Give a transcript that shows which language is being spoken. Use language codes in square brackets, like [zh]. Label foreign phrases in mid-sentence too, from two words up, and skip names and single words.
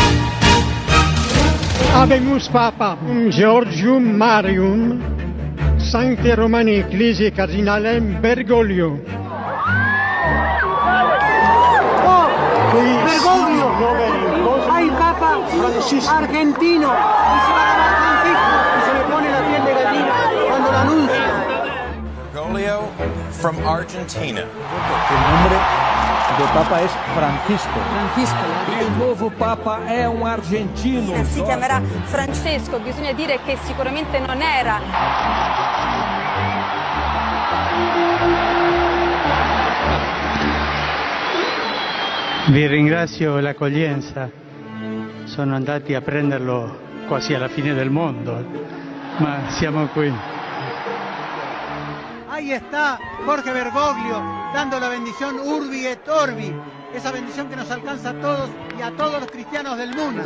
[la] Habemus Papa Georgium Marium Sancte Romani Ecclesiae Cardinalem Bergoglio. [es] Bergoglio, hay Papa argentino y se va a llamar Francisco y se le pone la piel de gallina cuando lo anuncia. [en] Bergoglio from Argentina. [it] Il nome do Papa è Francisco. Il nuovo Papa è un argentino. Si chiamerà Francesco, bisogna dire che sicuramente non era. Vi ringrazio l'accoglienza. Sono andati a prenderlo quasi alla fine del mondo, ma siamo qui. [es] Ahí está Jorge Bergoglio dando la bendición [la] Urbi et Orbi, [es] esa bendición que nos alcanza a todos y a todos los cristianos del mundo.